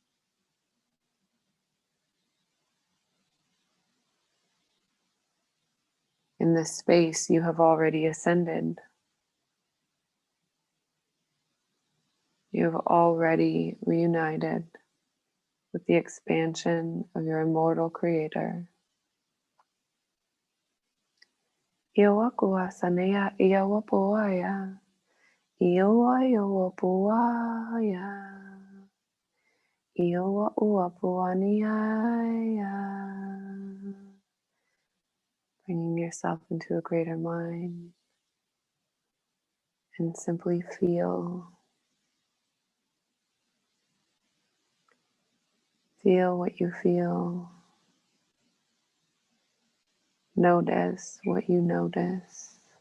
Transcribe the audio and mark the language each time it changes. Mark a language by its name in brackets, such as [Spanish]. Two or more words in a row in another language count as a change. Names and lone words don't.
[English] In this space, you have already ascended. You have already reunited with the expansion of your immortal creator. Iowakua sanea iawapuaya, Ioa ioa puaya. Ioa ua puaniaya. Bringing yourself into a greater mind and simply feel. Feel what you feel. Notice what you notice.